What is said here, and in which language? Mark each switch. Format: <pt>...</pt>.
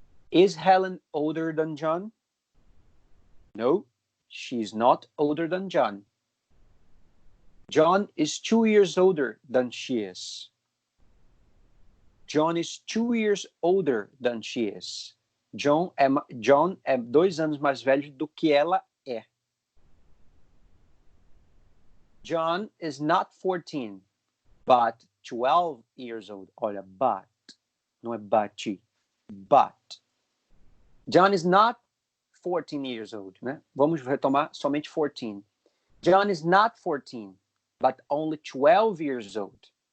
<en>Is Helen older than John? No, she's not older than John. John is 2 years older than she is. John is 2 years older than she is.</en> <pt>John é 2 anos mais velho do que ela é.</pt> <en>John is not 14, but 12 years old.</en> <pt>Olha, but. Não é but. But.</pt> <en>John is not 14 years old, né?</en> <pt>Vamos retomar somente 14.</pt> <en>John is not 14, but only 12 years old.</en>